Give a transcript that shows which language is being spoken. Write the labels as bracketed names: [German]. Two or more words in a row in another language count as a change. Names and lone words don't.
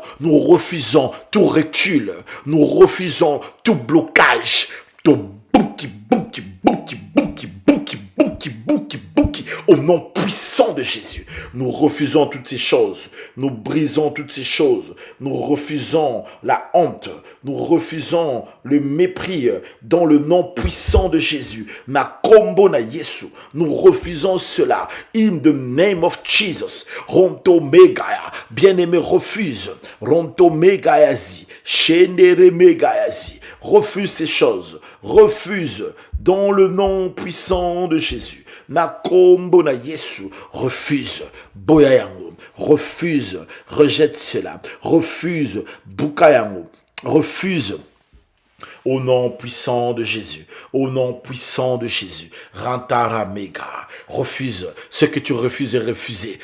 [French] Nous refusons tout recul. Nous refusons tout blocage. au nom puissant de Jésus. Nous refusons toutes ces choses. Nous brisons toutes ces choses. Nous refusons la honte. Nous refusons le mépris dans le nom puissant de Jésus. [Lingala] Makombo na Yesu. [French] Nous refusons cela. [English] In the name of Jesus. Ronto megaya. [French] Bien-aimé, refuse. Ronto megayazi. Shendere megayazi. Refuse ces choses. Refuse dans le nom puissant de Jésus. [Lingala] Nakombo na Yesu. [French] Refuse. Boyayango. Refuse. Rejette cela. Refuse. Bukayango. Refuse. Au nom puissant de Jésus. Au nom puissant de Jésus. Rantara mega. Refuse. Ce que tu refuses est refusé.